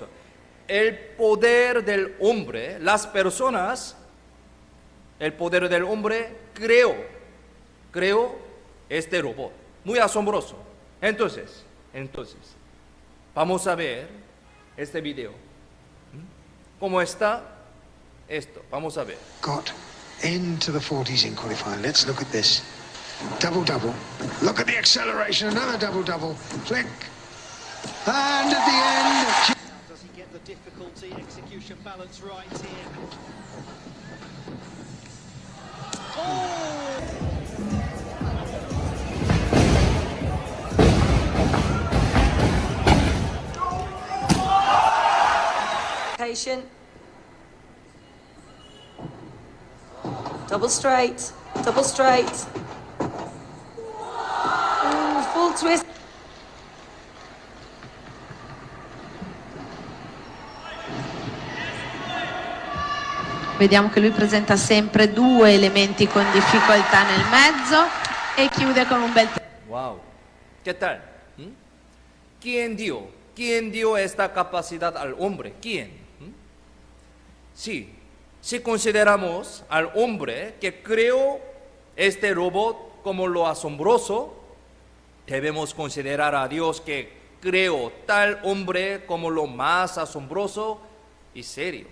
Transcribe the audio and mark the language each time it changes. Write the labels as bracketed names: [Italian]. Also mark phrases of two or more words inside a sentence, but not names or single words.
[Spanish] El poder del hombre, las personas, el poder del hombre creó este robot. Muy asombroso. Entonces, vamos a ver este video. ¿Cómo está esto? Vamos a ver. [English] Got into the 40s in qualifying. Let's look at this. Double, double. Look at the acceleration. Another double, double. Flick. And at the end. Does he get the difficulty, execution balance right here? Patient. Double straight. Double straight. Ooh, full twist. [Italian] Vediamo che lui presenta sempre due elementi con difficoltà nel mezzo e chiude con un bel [Spanish] Wow. ¿Qué tal? ¿Quién dio esta capacidad al hombre? ¿Quién? Sí, si consideramos al hombre que creó este robot como lo asombroso, debemos considerar a Dios que creó tal hombre como lo más asombroso y serio.